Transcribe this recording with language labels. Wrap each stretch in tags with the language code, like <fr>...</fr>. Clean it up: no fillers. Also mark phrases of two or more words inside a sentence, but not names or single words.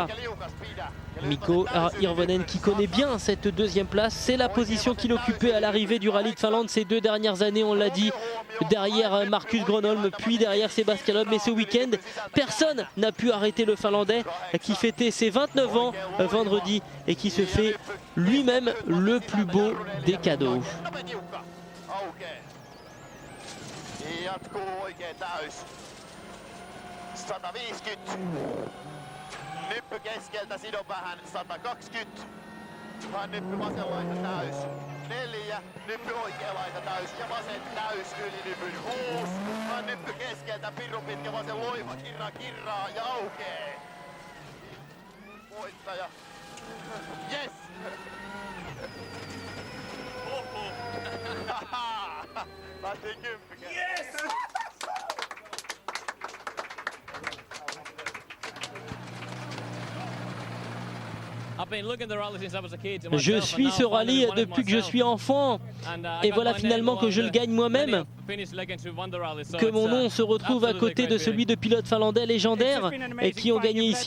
<fr>Mikko Hirvonen qui connaît bien cette 2e place, c'est la position qu'il occupait à l'arrivée du rallye de Finlande ces 2 dernières années, on l'a dit, derrière Marcus Gronholm puis derrière Sébastien Loeb. Mais ce week-end, personne n'a pu arrêter le Finlandais qui fêtait ses 29 ans vendredi et qui se fait lui-même le plus beau des cadeaux.</fr> <fi>Nyppy keskeltä, sidon vähän, 120. Nyppy vasen laita täys. 4, nyppy oikea laita täys ja vasen täys yli nypyn 6. Nyppy keskeltä, pirun pitkä vasen loiva, kirraa ja aukee. Voittaja. Yes! Päästiin 10 kertaa. Yes!</fi> <fr>Je suis ce rallye depuis que je suis enfant et voilà finalement que je le gagne moi-même, que mon nom se retrouve à côté de celui de pilotes finlandais légendaires et qui ont gagné ici.</fr>